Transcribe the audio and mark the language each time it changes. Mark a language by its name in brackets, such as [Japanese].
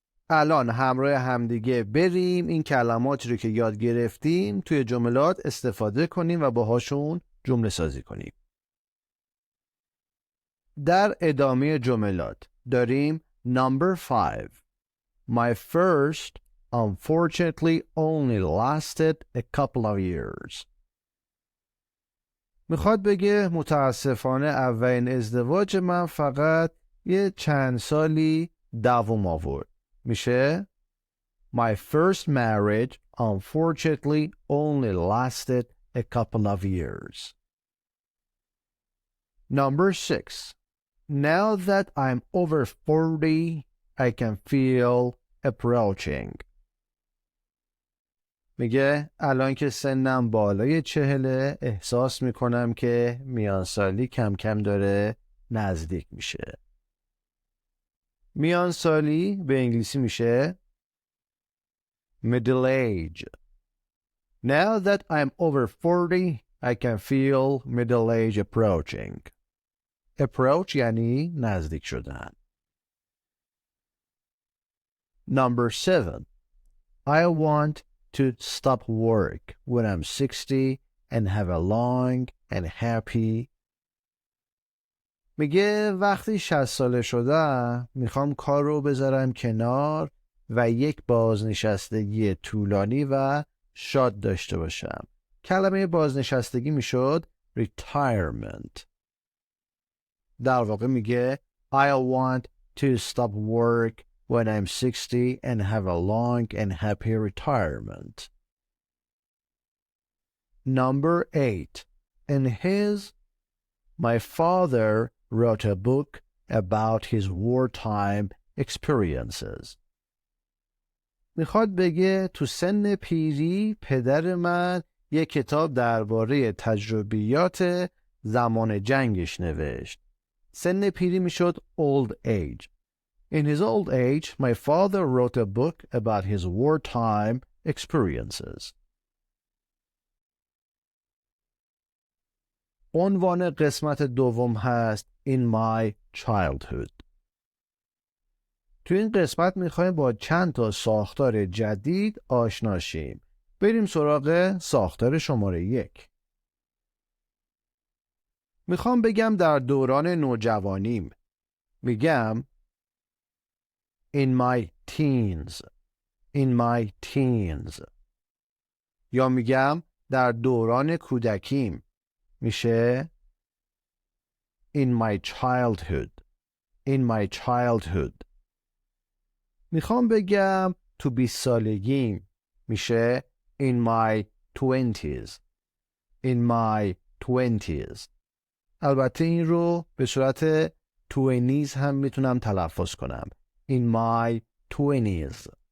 [Persian] الان همراه همدیگه بریم این کلماتی رو که یاد گرفتیم توی جملات استفاده کنیم و باهاشون جمله سازی کنیم. در ادامه جملات داریم [English] number 5. My first unfortunately only lasted a couple of years. [Persian] میخواد بگه متاسفانه اولین ازدواج من فقط یه چند سالی دوام آورد. [English] میشه My first marriage unfortunately only lasted a couple of years. Number 6. Now that I'm over 40, I can feel approaching. [Persian] میگه الان که سنم بالای 40 احساس میکنم که میان سالی کم کم داره نزدیک میشه. میان سالی به انگلیسی میشه middle age. [English] Now that I'm over 40, I can feel middle age approaching. [Persian] approach یعنی نزدیک شدن. [English] Number 7. I want to stop work when I'm 60 and have a long and happy. [Persian] میگه وقتی 60 ساله شدم میخوام کار رو بذارم کنار و یک بازنشستگی طولانی و شاد داشته باشم. کلمه بازنشستگی میشد retirement. در واقع میگه [English] I want to stop work when I'm 60 and have a long and happy retirement. Number 8. In his, my father wrote a book about his wartime experiences. [Persian] میخواد بگه تو سن پیری پدر من یک کتاب درباره تجربیات زمان جنگش نوشت. سن پیری میشد old age. [English] In his old age, my father wrote a book about his wartime experiences. [Persian] عنوان قسمت دوم هست [English] In my childhood. [Persian] تو این قسمت میخوایم با چند تا ساختار جدید آشنا شیم. بریم سراغ ساختار شماره 1. میخوام بگم در دوران نوجوانیم. [English] میگم In my teens. In my teens. [Persian] یا میگم در دوران کودکیم. [English] میشه In my childhood. In my childhood. [Persian] میخوام بگم تو 20 سالگیم میشه [English] in my 20s. in my 20s. [Persian] البته این رو به صورت 20s هم میتونم تلفظ کنم. [English] in my 20s.